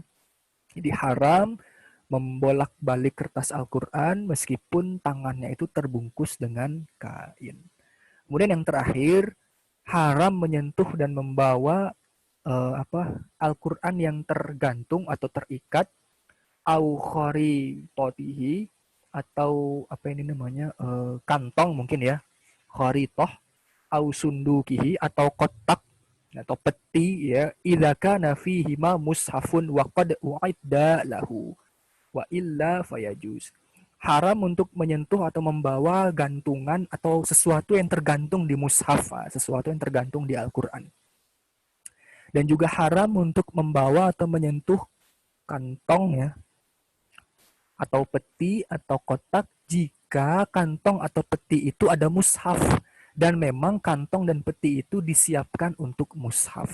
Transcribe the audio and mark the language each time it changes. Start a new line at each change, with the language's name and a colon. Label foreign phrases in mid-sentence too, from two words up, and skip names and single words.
Indonesian: Jadi haram membolak-balik kertas Al-Quran meskipun tangannya itu terbungkus dengan kain. Kemudian yang terakhir, haram menyentuh dan membawa Al-Quran yang tergantung atau terikat,
Arabic: أو خريطته,
Indonesian: atau apa ini namanya, kantong mungkin ya,
Arabic: خريطة أو صندوقه,
Indonesian: atau kotak atau peti ya,
Arabic: إذا كان فيه ما مصحف وقد أعد له وإلا فيجوز.
Indonesian: Haram untuk menyentuh atau membawa gantungan atau sesuatu yang tergantung di mushaf, sesuatu yang tergantung di Al-Quran. Dan juga haram untuk membawa atau menyentuh kantong ya, atau peti atau kotak jika kantong atau peti itu ada mushaf dan memang kantong dan peti itu disiapkan untuk mushaf.